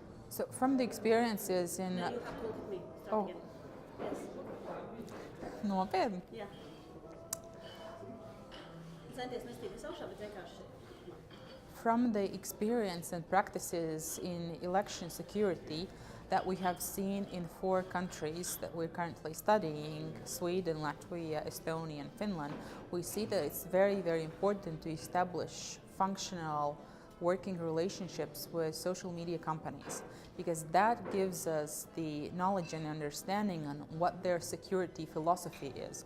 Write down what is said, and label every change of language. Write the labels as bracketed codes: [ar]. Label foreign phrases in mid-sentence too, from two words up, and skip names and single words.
[en] So from the experiences in... No, you have to look at me. Start Oh. again. Yes. [lv] Nopietni. Jā. Centies nestīties augšā, bet vienkārši. [en] From the experience and practices in election security that we have seen in 4 countries that we're currently studying, Sweden, Latvia, Estonia, and Finland, we see that it's very, very important to establish functional working relationships with social media companies, because that gives us the knowledge and understanding on what their security philosophy is.